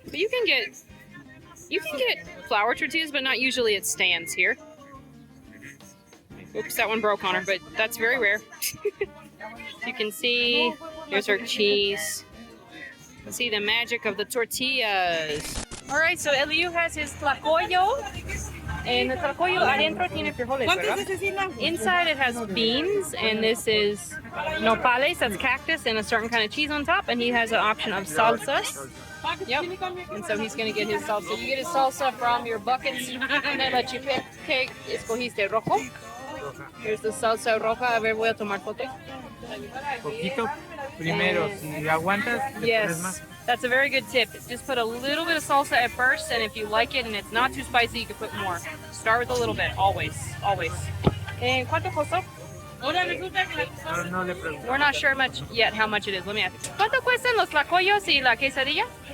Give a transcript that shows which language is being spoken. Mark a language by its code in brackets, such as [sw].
[en] But you can get flour tortillas, but not usually at stands here. Oops, that one broke on her, but that's very rare. You can see, here's her cheese. See the magic of the tortillas. All right, so Eliu has his tlacoyo. [es] And the tlacoyo adentro tiene frijoles, ¿verdad? [en] Inside it has beans, and this is nopales, that's cactus, and a certain kind of cheese on top. And he has an option of salsas. Yep. And so he's going to get his salsa. You get his salsa from your buckets, and they let you pick. [es] Okay, escogiste rojo. [en] Here's the salsa roja. [es] A ver, voy a tomar foto. Poquito primero. Si aguantas, [en] Yes. [es] más. [en] That's a very good tip. Just put a little bit of salsa at first, and if you like it and it's not too spicy, you can put more. Start with a little bit, always, always. [es] And ¿cuánto costó? No le pregunto. [en] We're not sure much yet how much it is. Let me ask. [es] ¿Cuánto cuestan los tlacoyos y la quesadilla?